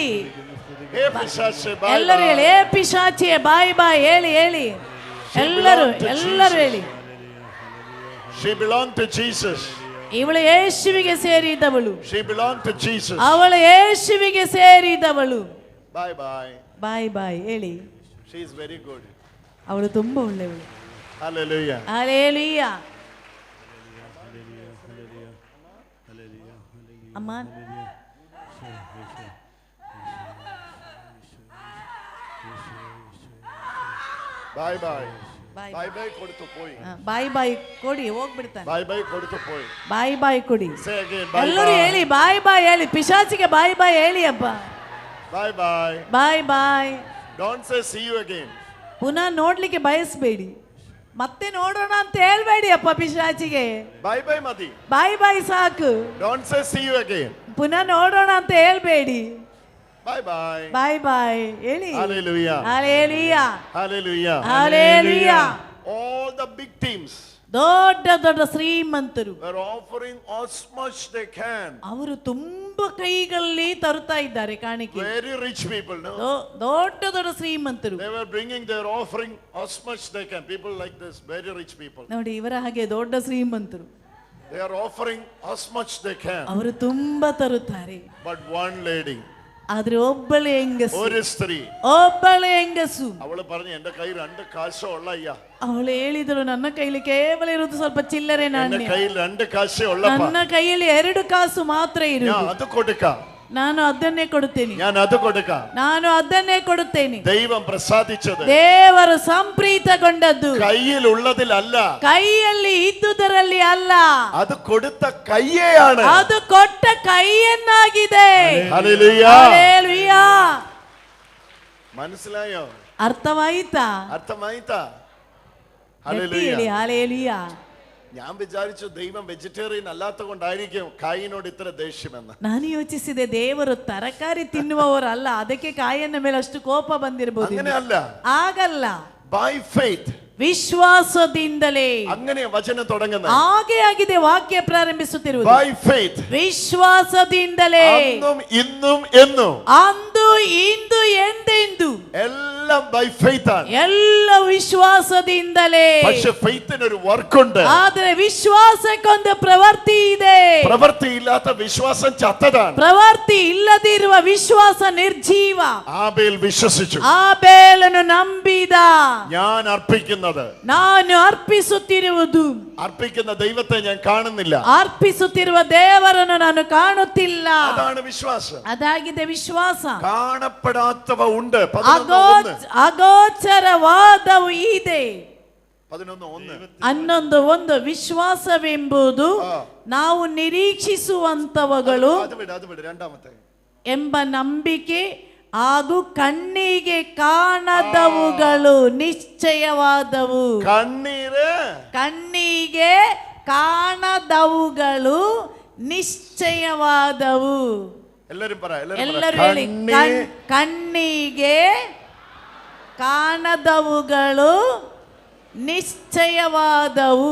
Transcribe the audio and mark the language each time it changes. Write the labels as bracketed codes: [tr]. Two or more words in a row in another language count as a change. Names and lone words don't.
[ml] ഹേ പിശാചേ, ബൈ [kn] ಎಲ್ಲರೂ [ml] ബൈ. [kn] ಹೇಳಿ. ಏ ಪಿಶಾಚಿಯೇ [en] bye bye, [kn] ಹೇಳಿ ಹೇಳಿ. ಎಲ್ಲರೂ ಹೇಳಿ. [en] She belonged to Jesus. [kn] ಇವಳು ಯೇಸುವಿಗೆ ಸೇರಿದವಳು. [en] She belonged to Jesus. [kn] ಅವಳು ಯೇಸುವಿಗೆ ಸೇರಿದವಳು. [en] Bye bye. bye bye, ಹೇಳಿ. She is very good. [kn] ಅವಳು ತುಂಬಾ ಒಳ್ಳೆಯವಳು. [en] Hallelujah. [kn] ಹಲ್ಲೆಲೂಯಾ. [ml] അമ്മ [en] bye bye Bye. bye bye [ml] കൊടുത്തു പോയി [en] bye bye [kn] ಕೊಡಿ ಹೋಗ್ಬಿಡ್ತಾನೆ. [en] bye bye [ml] കൊടുത്തു പോയി [en] bye bye [kn] ಕೊಡಿ. [en] Say again, bye [kn] ಎಲ್ಲರೂ [en] bye. [kn] ಹೇಳಿ [en] bye bye [kn] ಹೇಳಿ, ಪಿಶಾಚಿಗೆ [en] bye bye [kn] ಹೇಳಿ ಅಪ್ಪ. [en] Bye bye. bye bye. Don't say see you again. [kn] ಪುನಃ ನೋಡ್ಲಿಕ್ಕೆ ಬಯಸ್ಬೇಡಿ, ಮತ್ತೆ ನೋಡೋಣ ಅಂತ ಹೇಳ್ಬೇಡಿ ಅಪ್ಪ ಪಿಶಾಚಿಗೆ. [en] Bye bye ಮದಿ. bye bye [kn] ಸಾಕು. [en] Don't say see you again. [kn] ಪುನಃ ನೋಡೋಣ ಅಂತ ಹೇಳ್ಬೇಡಿ. [en] Bye bye. bye bye [kn] ಹೇಳಿ. [en] Hallelujah. [kn] ಹಲ್ಲೆಲೂಯಾ. [en] Hallelujah. [kn] ಹಲ್ಲೆಲೂಯಾ. [en] All the big teams [kn] ದೊಡ್ಡ ದೊಡ್ಡ ಶ್ರೀಮಂತರು [en] were offering as much they can. [kn] ಅವರು ತುಂಬಾ ಕೈಗಳಲ್ಲಿ ತರುತ್ತಾ ಇದ್ದಾರೆ ಕಾಣಿಕೆ. [en] Very rich people, no? [kn] ದೊಡ್ಡ ದೊಡ್ಡ ಶ್ರೀಮಂತರು [en] They were bringing their offering as much they can. People like this, very rich people. [kn] ನೋಡಿ, ಇವರ ಹಾಗೆ ದೊಡ್ಡ ಶ್ರೀಮಂತರು, [en] They are offering as much they can. [kn] ಅವರು ತುಂಬಾ ತರುತ್ತಾರೆ. [en] But one lady, [kn] ಆದ್ರೆ ಒಬ್ಬಳೆ ಹೆಂಗಸು, [ml] ഒരു സ്ത്രീ, [kn] ಒಬ್ಬಳೆ ಹೆಂಗಸು, [ml] അവള് പറഞ്ഞു എന്റെ കയ്യിൽ 2 കാശേ ഉള്ള അയ്യാ. [kn] ಅವಳು ಹೇಳಿದಳು, ನನ್ನ ಕೈಲಿ ಕೇವಲ ಇರುವುದು ಸ್ವಲ್ಪ ಚಿಲ್ಲರೆ [ml] എന്റെ [kn] ನಾಣ್ಯ, [ml] കയ്യിൽ 2 കാശേ ഉള്ളപ്പാ. [kn] ನನ್ನ ಕೈಯಲ್ಲಿ 2 ಕಾಸು ಮಾತ್ರ [ml] ഞാൻ [kn] ಇರುವುದು, [ml] അത് കൊടുക്കാം, [kn] ನಾನು ಅದನ್ನೇ ಕೊಡುತ್ತೇನೆ, [ml] ഞാൻ അത് കൊടുക്കാം. [kn] ನಾನು ಅದನ್ನೇ ಕೊಡುತ್ತೇನೆ. [ml] ദൈവം പ്രസാദിച്ചത് [kn] ದೇವರು ಸಂಪ್ರೀತಗೊಂಡದ್ದು [ml] കയ്യിൽ ഉള്ളതിലല്ല, [kn] ಕೈಯಲ್ಲಿ ಇದ್ದುದರಲ್ಲಿ ಅಲ್ಲ, [ml] അത് കൊടുത്ത കയ്യേയാണ്. [kn] ಅದು ಕೊಟ್ಟ ಕೈಯನ್ನಾಗಿದೆ. [ml] ഹല്ലേലൂയ. [kn] ಹಲ್ಲೆಲೂಯಾ. [ml] മനസ്സിലായോ? [kn] ಅರ್ಥವಾಯಿತಾ? ಅರ್ಥವಾಯಿತಾ? ಗಟ್ಟಿ ಹೇಳಿ, ಹಲ್ಲೆಲೂಯಾ. [ml] ഞാൻ വിചാരിച്ചു ദൈവം വെജിറ്റേറിയൻ അല്ലാത്ത കൊണ്ടായിരിക്കും കായിനോട് ഇത്ര ദേഷ്യമെന്ന്. [kn] ನಾನು ಯೋಚಿಸಿದೆ, ದೇವರು ತರಕಾರಿ ತಿನ್ನುವವರಲ್ಲ, ಅದಕ್ಕೆ ಕಾಯಿನ ಮೇಲೆ ಅಷ್ಟು ಕೋಪ ಬಂದಿರಬಹುದು. [ml] അങ്ങനെയല്ല, [kn] ಆಗಲ್ಲ, [en] by faith, [kn] ವಿಶ್ವಾಸದಿಂದಲೇ. [ml] അങ്ങനെ വചനം തുടങ്ങുന്നത്. [kn] ಹಾಗೆ ಆಗಿದೆ ವಾಕ್ಯ ಪ್ರಾರಂಭಿಸುತ್ತಿರುವುದು. [en] by faith, [kn] ವಿಶ್ವಾಸದಿಂದಲೇ. [ml] അന്നും ഇന്നും എന്നും, [kn] ಅಂದು ಇಂದು ಎಂದೆಂದು [ml] എല്ലാം [en] by faith [ml] ആണ്. [kn] ಎಲ್ಲ ವಿಶ್ವಾಸದಿಂದಲೇ. [ml] പക്ഷെ ഫെയ്ത്തിന് ഒരു വർക്കുണ്ട്. [kn] ಆದ್ರೆ ವಿಶ್ವಾಸಕ್ಕೊಂದು ಪ್ರವೃತ್ತಿ ಇದೆ. [ml] പ്രവൃത്തി ഇല്ലാത്ത വിശ്വാസം ചത്തതാണ്. [kn] ಪ್ರವೃತ್ತಿ ಇಲ್ಲದಿರುವ ವಿಶ್ವಾಸ ನಿರ್ಜೀವ. [ml] ആബേൽ വിശ്വസിച്ചു, [kn] ಆಬೇಲನು ನಂಬಿದ. [ml] ഞാൻ അർപ്പിക്കുന്നത്, [kn] ನಾನು ಅರ್ಪಿಸುತ್ತಿರುವುದು, [ml] അർപ്പിക്കുന്ന ദൈവത്തെ ഞാൻ കാണുന്നില്ല, [kn] ಅರ್ಪಿಸುತ್ತಿರುವ ದೇವರನ್ನು ನಾನು ಕಾಣುತ್ತಿಲ್ಲ. [ml] അതാണ് വിശ്വാസം. [kn] ಅದಾಗಿದೆ ವಿಶ್ವಾಸ. [ml] കാണപ്പെടാത്തവ ഉണ്ട്. [kn] ಅಗೋಚರವಾದವು ಇದೆ. [ml] 11:1. [kn] ಒಂದು ವಿಶ್ವಾಸವೆಂಬುದು ನಾವು ನಿರೀಕ್ಷಿಸುವಂತವುಗಳು [ml] അത് വിട്. രണ്ടാമത്തെ [kn] ಎಂಬ ನಂಬಿಕೆ ಹಾಗೂ ಕಣ್ಣಿಗೆ ಕಾಣದವುಗಳು ನಿಶ್ಚಯವಾದವು. ಕಣ್ಣಿಗೆ ಕಾಣದವುಗಳು ನಿಶ್ಚಯವಾದವು. ಎಲ್ಲರೂ ಹೇಳಿ, ಕಣ್ಣಿಗೆ ಕಾಣದವುಗಳು ನಿಶ್ಚಯವಾದವು.